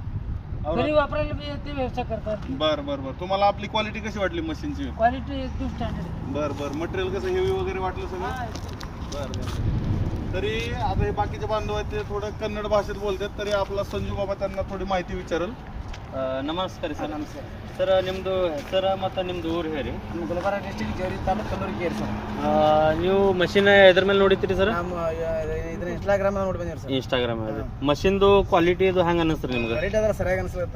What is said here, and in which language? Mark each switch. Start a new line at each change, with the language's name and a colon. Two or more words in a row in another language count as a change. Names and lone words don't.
Marathi: घरी वापरायला मी ते व्यवसाय करतात। बरं बरं बरं तुम्हाला आपली क्वालिटी कशी वाटली मशीनची? क्वालिटी एकदम स्टँडर्ड। बरं बरं मटेरियल कसं हेवी वगैरे वाटलं सगळं? बरं बरं तरी आता हे बाकीचे बांधव आहेत ते थोडं कन्नड भाषेत बोलतात, तरी आपला संजू बाबा त्यांना थोडी माहिती विचारल।
Kannada: ನಮಸ್ಕಾರ ಸರ್. ಸರ್ ನಿಮ್ಮದು ಹೆಸರ ಮತ್ತು ನಿಮ್ಮದು ಊರು ಹೇಳಿ. ನಮ್ಮ ಗುಲ್ಬರ್ಗ ಡಿಸ್ಟ್ರಿಕ್ಟ್ ಜೇವರಿ ತಾಲೂಕು ಕಲ್ಲೂರು ಕೇರ್ ಸರ್. ನೀವು ಮಷಿನ್ ಎದ್ರ ಮೇಲೆ ನೋಡಿತ್ರಿ ಸರ್? ನಮ್ಮ ಇದನ್ನ ಇನ್ಸ್ಟಾಗ್ರಾಮ್ ನೋಡಿ ಬಂದಿರಿ ಸರ್. ಇನ್ಸ್ಟಾಗ್ರಾಮ್ ಅಲ್ಲಿ ಮಷಿನ್ದು ಕ್ವಾಲಿಟಿ ಇದು ಹೆಂಗೆ ಅನ್ನಿಸ್ರಿ ನಿಮ್ಗೆ? ರೇಟ್ ಅದರ ಸರಿಯಾಗಿ ಅನಿಸ್ಲತ್ತರ.